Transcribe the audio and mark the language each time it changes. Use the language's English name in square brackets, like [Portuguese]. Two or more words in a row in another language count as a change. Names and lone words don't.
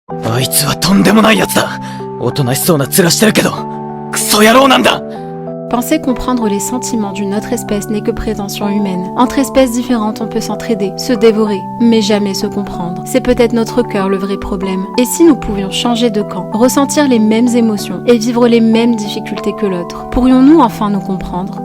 [Japanese] あいつはとんでもない奴だ。おとなしそうな面してるけど、クソ野郎なんだ。 [French] Penser comprendre les sentiments d'une autre espèce n'est que prétention humaine. Entre espèces différentes, on peut s'entraider, se dévorer, mais jamais se comprendre. C'est peut-être notre cœur le vrai problème. Et si nous pouvions changer de camp, ressentir les mêmes émotions et vivre les mêmes difficultés que l'autre, pourrions-nous enfin nous comprendre?